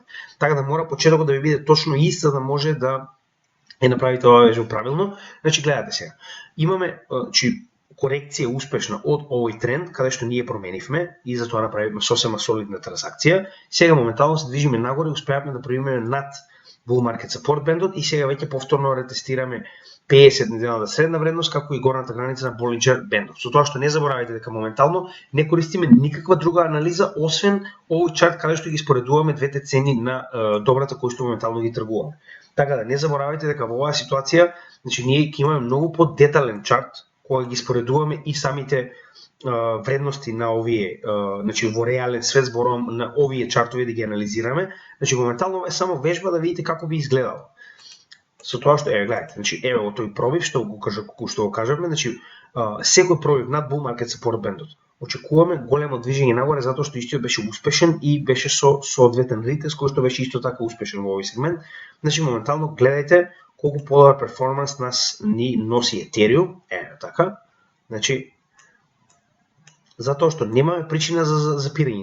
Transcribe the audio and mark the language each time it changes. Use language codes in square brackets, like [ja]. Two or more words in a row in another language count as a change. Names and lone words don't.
[mk] Така да мора почетокот да ви биде точно ист, за да може да направите оваа вежба правилно. Значи гледате сега. Имаме корекција успешна од овој тренд, каде што ние променивме и затоа направивме сосема солидна трансакција. Сега моментално се движиме нагоре, успеавме да преминеме над [en] bull market support band-от [mk] и сега веќе повторно ретестираме 50 неделната средна вредност како и горната граница на [en] Bollinger Band-ов. [mk] Со тоа што не заборавајте дека моментално не користиме никаква друга анализа освен овој чарт каде што ги споредуваме двете цени на добрата кои што моментално ги тргуваме. Така да не заборавајте дека во оваа ситуација, значи ние ќе имаме многу подетален чарт кога ги споредуваме и самите вредности на овие, значи во реален свет зборувам на овие чартови да ги анализираме. Значи моментално е само вежба да видите како би изгледало. Со тоа што гледате, значи еве во тој пробив што го кажавме, значи секој пробив над [en] bull market support band-от [mk] очекуваме големо движење нагоре затоа што истиот беше успешен и беше со соодветен ретест кој што беше исто така успешен во овој сегмент. Значи моментално гледајте колку подобар перформанс нас ни носи Етериум, така. Значи затоа што немаме причина за запирање.